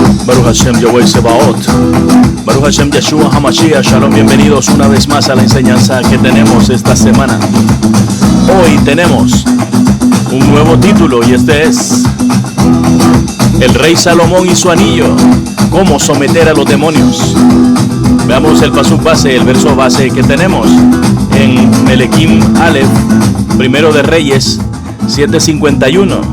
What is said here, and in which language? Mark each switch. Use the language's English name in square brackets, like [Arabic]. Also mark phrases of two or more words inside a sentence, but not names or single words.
[Hebrew] ברוך השם יהוה צבאות, ברוך השם ישוע המשיח. [Spanish] Shalom, bienvenidos una vez más a la enseñanza que tenemos esta semana. Hoy tenemos un nuevo título y este es El Rey Salomón y su anillo, cómo someter a los demonios. Veamos el pasuk base, el verso base que tenemos en [Hebrew] מלכים א, [Spanish] primero de Reyes 7:51.